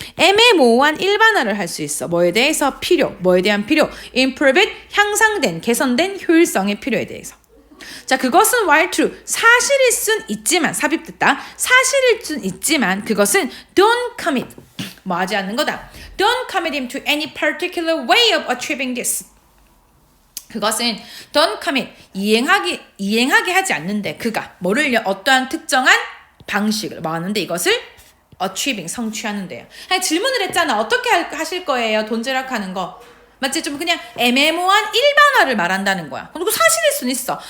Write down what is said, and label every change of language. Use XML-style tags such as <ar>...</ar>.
<ko>애매모호한 일반화를 할 수 있어. 뭐에 대해서? 뭐에 대한 필요? improved, 향상된, 개선된 효율성의 필요에 대해서. 자, 그것은</ko> <en>while true,</en> <ko>사실일 순 있지만, 삽입됐다. 사실일 순 있지만 그것은</ko> <en>don't commit,</en> <ko>뭐 하지 않는 거다.</ko> <en>Don't commit him to any particular way of achieving this.</en> <ko>그것은</ko> <en>don't commit,</en> <ko>이행하게 하지 않는데 그가 뭐를요? 어떠한 특정한 방식을 뭐 하는데 이것을 achieving, 성취하는데요. 질문을 했잖아. 어떻게 하실 거예요? 돈 절약하는 거. 맞지? 좀 그냥 애매모호한 일반화를 말한다는 거야. 그리고 사실일 수는 있어.</ko>